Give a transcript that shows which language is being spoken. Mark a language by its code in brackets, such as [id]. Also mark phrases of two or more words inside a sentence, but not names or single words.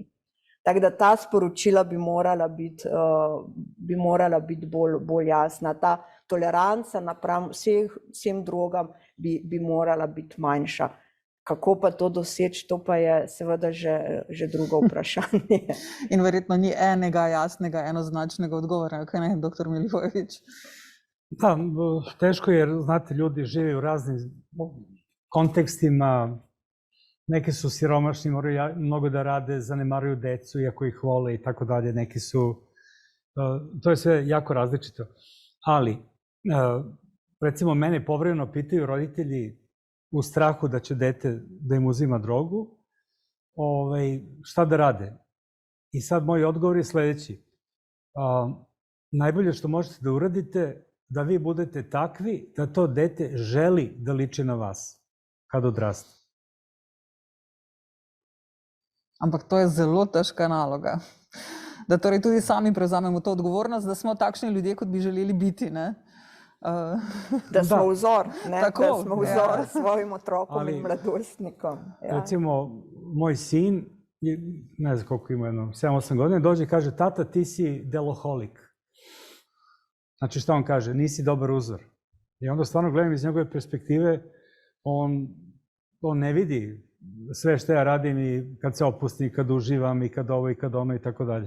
[sl] Tako da ta sporočila bi morala biti bolj jasna. Ta toleranca napram vsem drogam bi morala biti manjša. Kako pa to doseči, to pa je seveda že drugo vprašanje. In verjetno ni enega jasnega, enoznačnega odgovora, kaj ne, doktor Milivojević? [sr] Da, teško jer, znate, ljudi žive u raznim kontekstima, neki su siromašni, moraju mnogo da rade, zanemaruju decu iako ih vole i tako dalje, neki su, to je sve jako različito. Ali, recimo, mene povremeno pitaju roditelji u strahu da će dete da im uzima drogu, šta da rade? I sad moj odgovor je sljedeći. Najbolje što možete da uradite, da vi budete takvi da to dete želi da liči na vas kad odraste. [sl] Ampak to je zelo težka naloga. Da torej tudi sami prevzamemo to odgovornost, da smo takšni ljudje, kot bi želeli biti, ne? Da smo vzor, Tako, da smo vzor svojim otrokom in mladostnikom. [sr] Recimo, moj sin, ne znam koliko ima, 7-8 godina, dođe i kaže, tata, ti si deloholik. Znači, šta on kaže? Nisi dobar uzor. I onda stvarno gledam iz njegove perspektive, on ne vidi sve što ja radim i kad se opustim, i kad uživam, i kad ovo, i kad ono, i tako dalje.